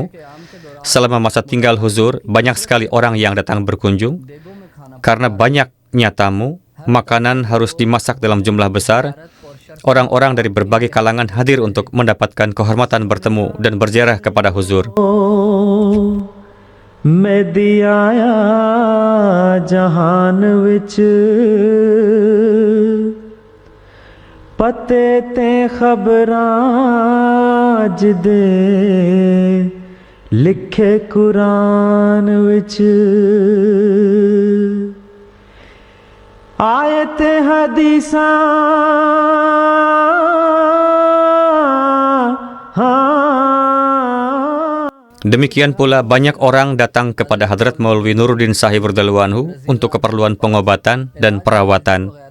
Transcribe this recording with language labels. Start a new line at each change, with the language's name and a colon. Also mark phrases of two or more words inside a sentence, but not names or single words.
Indonesian: Selama masa tinggal Huzur, banyak sekali orang yang datang berkunjung. Karena banyaknya tamu, makanan harus dimasak dalam jumlah besar. Orang-orang dari berbagai kalangan hadir untuk mendapatkan kehormatan bertemu dan berziarah kepada Huzur.
Punjabi: مہدی آیا جہان وچ پتے تے خبراں جدے لکھے قرآن وچ آیات حدیثاں
Indonesian: Demikian pula banyak orang datang kepada Hadrat Maulwi Nuruddin Sahib radhiyallahu anhu untuk keperluan pengobatan dan perawatan.